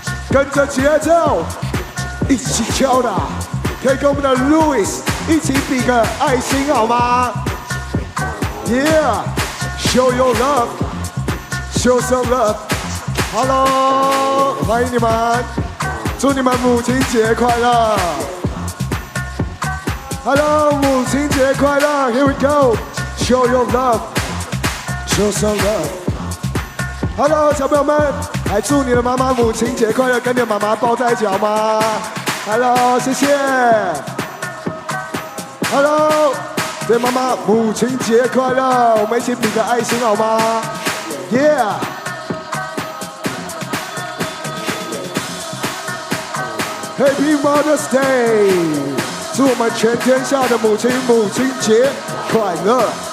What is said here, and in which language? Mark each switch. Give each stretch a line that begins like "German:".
Chinese: 跟着节奏一起敲打，可以跟我们的 Louis 一起比个爱心好吗 ？
English: Yeah, show your love, show some love.
Chinese: Hello， 欢迎你们，祝你们母亲节快乐。
English: Hello，
Chinese: 母亲节快乐
English: ！Here we go， show your love, show some love。Hello，
Chinese: 小朋友们。来祝你的妈妈母亲节快乐，跟你的妈妈抱在一起好吗 ？Hello， 谢谢。 Hello， 对妈妈母亲节快乐，我们一起比个爱心好吗 ？Yeah。
English: Happy Mother's Day，
Chinese: 祝我们全天下的母亲节快乐。